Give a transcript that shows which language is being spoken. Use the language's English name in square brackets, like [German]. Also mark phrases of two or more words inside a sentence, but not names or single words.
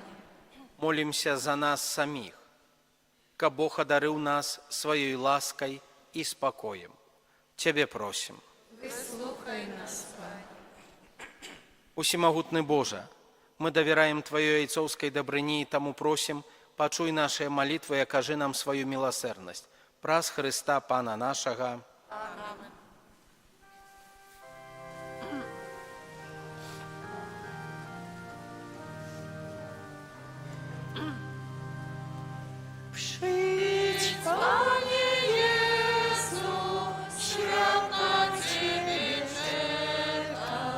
[Belarusian] Молімся за нас саміх, каб Бог адарыў нас сваёй ласкай і спакоем. Цябе просім. Выслухай нас, Пане. Усімагутны Божа, мы давяраем Тваёй айцоўскай дабрыні і таму просім, пачуй нашыя малітвы і акажы нам сваю міласэрнасць. Праз Хрыста Пана нашага. [Polish] Amen. Przyjdź, Panie Jezu, świat na Ciebie czeka.